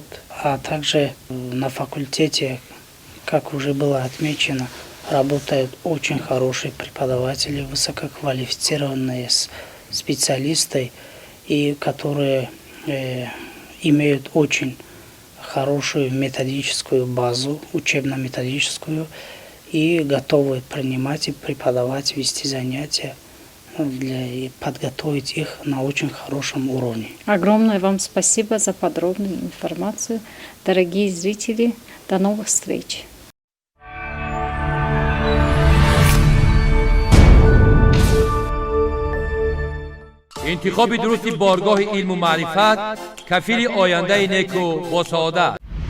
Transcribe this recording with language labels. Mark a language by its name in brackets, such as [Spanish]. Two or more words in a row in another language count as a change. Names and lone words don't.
[Russian] А также на факультете, как уже было отмечено, работают очень хорошие преподаватели, высококвалифицированные специалисты, и которые имеют очень хорошую методическую базу, учебно-методическую, и готовы принимать и преподавать, вести занятия и подготовить их на очень хорошем уровне. Огромное вам спасибо за подробную информацию. Дорогие зрители, до новых встреч! [Tajik] انتخاب درست بارگاه علم و معرفت کفیل آینده نیک و با سعادت.